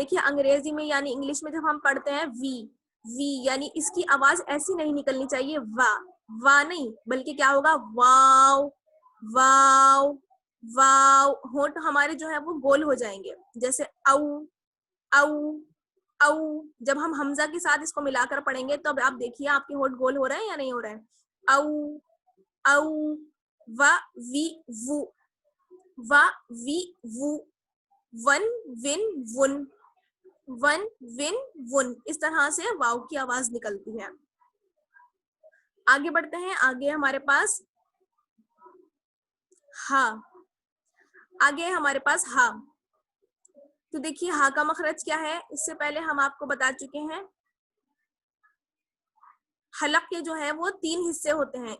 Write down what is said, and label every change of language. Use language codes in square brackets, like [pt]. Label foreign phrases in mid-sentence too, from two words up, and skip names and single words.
[ur] دیکھیے انگریزی میں یعنی انگلش میں جب ہم پڑھتے ہیں وی، وی یعنی اس کی آواز ایسی نہیں نکلنی چاہیے، وا وا نہیں، بلکہ کیا ہوگا؟ واو واو واو. ہونٹ ہمارے جو ہے وہ گول ہو جائیں گے، جیسے او او او. جب ہم حمزہ کے ساتھ اس کو ملا کر پڑھیں گے تو اب آپ دیکھیے آپ کے ہونٹ گول ہو رہے ہیں یا نہیں ہو رہے ہیں. او او. وا وی وو، وا وی وو. ون ون ون، ون ون ون. اس طرح سے واو کی آواز نکلتی ہے. آگے بڑھتے ہیں، آگے ہمارے پاس ہا. آگے ہمارے پاس ہا. تو دیکھیے ہا کا مخرج کیا ہے، اس سے پہلے ہم آپ کو بتا چکے ہیں حلق کے جو ہے وہ 3 حصے ہوتے ہیں.